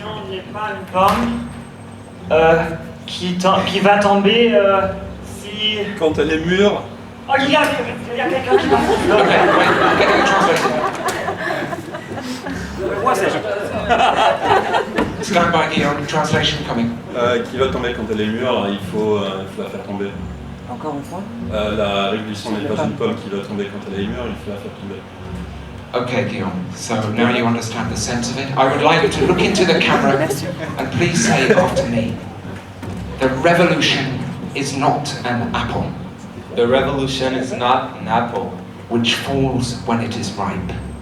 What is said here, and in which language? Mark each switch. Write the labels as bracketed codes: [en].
[fr] n'est pas une pomme qui va tomber si... Quand elle est mûre. Oh, il y a quelqu'un qui va... [en] Okay, wait, getting it translated. Stand by, Guillaume. Translation coming. [fr] Qui va tomber quand elle est mûre, il faut la faire tomber. Encore une fois? La révolution n'est pas une pomme qui va tomber quand elle est mûre, il faut la faire tomber. [en] Okay, Guillaume, so now you understand the sense of it. I would like you to look into the camera and please say after me. The revolution is not an apple. The revolution is not an apple. Which falls when it is ripe.